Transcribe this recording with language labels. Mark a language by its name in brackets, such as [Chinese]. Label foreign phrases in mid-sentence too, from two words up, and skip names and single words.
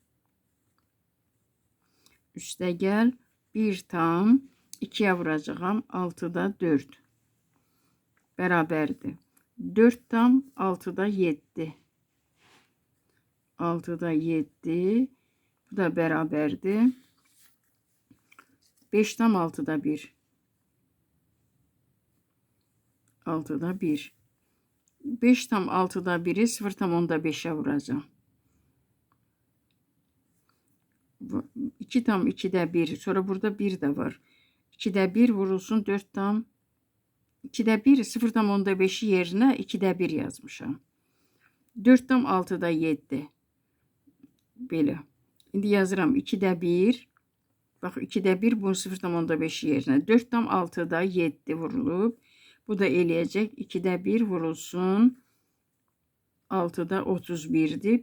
[Azerbaijani] Üstəgəl 1 tam 2'ye vuracağım. 6'da 4. Bərabərdir. 4 tam 6'da 7. 6'da 7. Bu da bərabərdir. 5 tam 6'da 1. 6'da 1. 5 tam 6'da 1'i 0 tam 10'da 5'e vuracağım. 2 tam 2'de 1. Sonra burada 1 de var. 2'de 1 vurulsun 4 tam 2'de 1 0 tam 10'da 5'i yerine 2'de 1 yazmışam. 4 tam 6'da 7. Belə. İndi yazıram 2'de 1. Bax 2'de 1 bunu 0 tam 10'da 5'i yerine. 4 tam 6'da 7 vurulub. Bu da eləyəcək. 2'de 1 vurulsun. 6'da 31'dir.